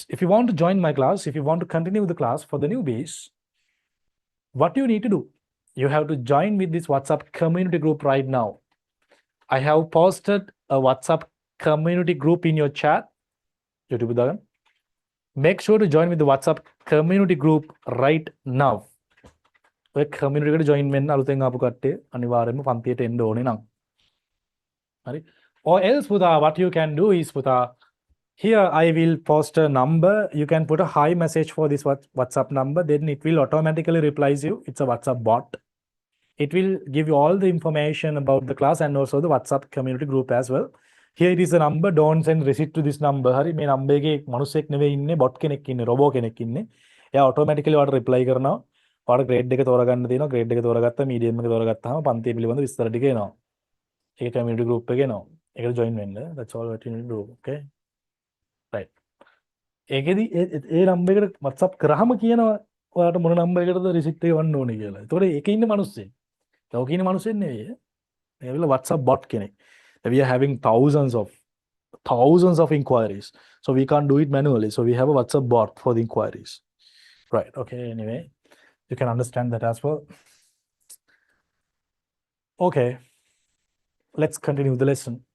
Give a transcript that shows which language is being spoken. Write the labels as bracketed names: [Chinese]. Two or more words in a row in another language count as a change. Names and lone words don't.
[English] If you want to join my class, if you want to continue the class for the newbies, what do you need to do? You have to join with this WhatsApp community group right now. I have posted a WhatsApp community group in your chat. YouTube dagan. Make sure to join with the WhatsApp community group right now. [Sinhala] ඔය community එකට join වෙන්න අලුතෙන් ආපු කට්ටිය අනිවාර්යයෙන්ම පන්තියට එන්න ඕනේ නම්. හරි. [English] Or else Putha, what you can do is Putha, here I will post a number. You can put a hi message for this WhatsApp number. Then it will automatically replies you. It's a WhatsApp bot. It will give you all the information about the class and also the WhatsApp community group as well. Here it is a number. Don't send receipt to this number. [Sinhala] හරි මේ number එකේ මිනිස්සෙක් නෙවෙයි ඉන්නේ bot කෙනෙක් ඉන්නේ robot කෙනෙක් ඉන්නේ. එයා automatically ඔයාලට reply කරනවා. ඔයාලට grade එක තෝරගන්න දෙනවා. grade එක තෝරගත්තා medium එක තෝරගත්තාම පන්තිය පිළිබඳ විස්තර ටික එනවා. ඒක [English] community group [Sinhala] එකේ එනවා. ඒකට join වෙන්න. [English] That's all what you need to do. Okay? Right. [Sinhala] ඒකෙදි ඒ number එකට WhatsApp කරාම කියනවා ඔයාලට මොන number එකටද receipt එක වන්න ඕනේ කියලා. ඒතකොට ඒකේ ඉන්න මිනිස්සෙක්. ලෝකේ ඉන්න මිනිස්සෙක් නෙවෙයි. ඒවිල [English] WhatsApp bot [Sinhala] කෙනෙක්. [English] We are having thousands of inquiries. So we can't do it manually. So we have a WhatsApp bot for the inquiries. Right. Okay. Anyway, you can understand that as well. Okay. Let's continue the lesson.